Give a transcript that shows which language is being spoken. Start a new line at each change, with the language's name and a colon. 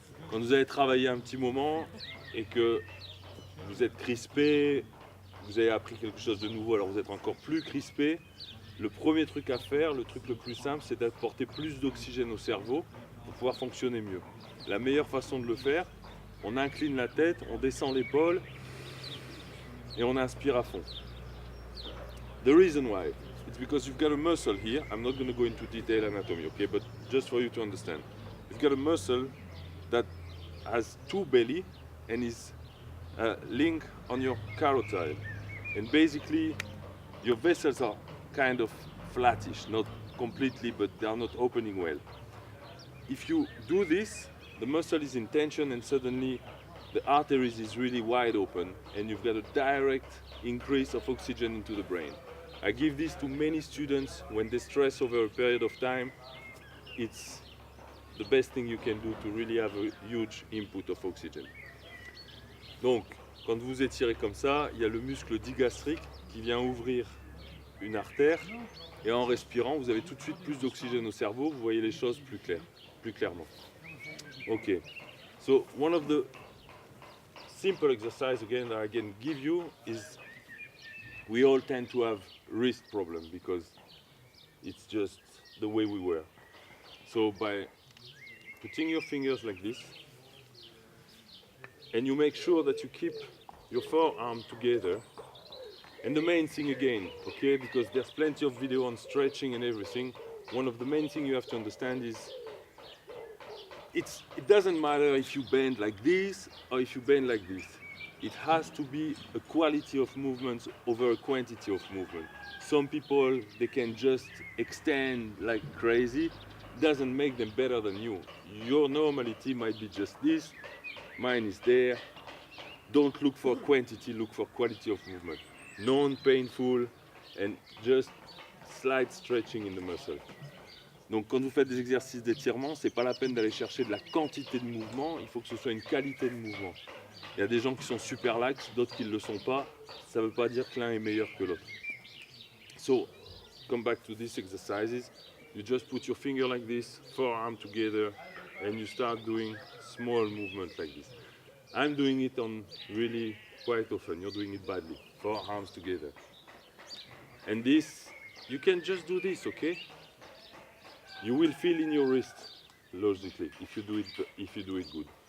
French: Quand vous avez travaillé un petit moment et que vous êtes crispé, vous avez appris quelque chose de nouveau, alors vous êtes encore plus crispé, le premier truc à faire, le truc le plus simple, c'est d'apporter plus d'oxygène au cerveau pour pouvoir fonctionner mieux. La meilleure façon de le faire, on incline la tête, on descend l'épaule et on inspire à fond.
English: The reason why, it's because you've got a muscle here. I'm not going to go into detail anatomy, okay, but just for you to understand. You've got a muscle that has two belly and is linked on your carotid. And basically, your vessels are kind of flattish, not completely, but they are not opening well. If you do this, the muscle is in tension and suddenly the arteries is really wide open and you've got a direct increase of oxygen into the brain. I give this to many students when they stress over a period of time. It's the best thing you can do to really have a huge input of oxygen.
French: Donc, quand vous étirez comme ça, il y a le muscle digastrique qui vient ouvrir une artère et en respirant, vous avez tout de suite plus d'oxygène au cerveau, vous voyez les choses plus clairement.
English: Ok, so one of the simple exercise again that I can give you is we all tend to have wrist problem because it's just the way we were. So by putting your fingers like this and you make sure that you keep your forearm together. And the main thing again, okay, because there's plenty of video on stretching and everything, one of the main things you have to understand is it doesn't matter if you bend like this or if you bend like this. It has to be a quality of movement over a quantity of movement. Some people, they can just extend like crazy. Doesn't make them better than you. Your normality might be just this, mine is there. Don't look for quantity, look for quality of movement. Non-painful and just slight stretching in the muscle.
French: Donc quand vous faites des exercices d'étirement, c'est pas la peine d'aller chercher de la quantité de mouvement, il faut que ce soit une qualité de mouvement. Il y a des gens qui sont super lax, d'autres qui ne le sont pas. Ça ne veut pas dire que l'un est meilleur que l'autre.
English: So, come back to these exercises. You just put your finger like this, forearm together, and you start doing small movements like this. I'm doing it on really quite often. You're doing it badly. Forearms together. And this, you can just do this, okay? You will feel in your wrist, logically, if you do it good.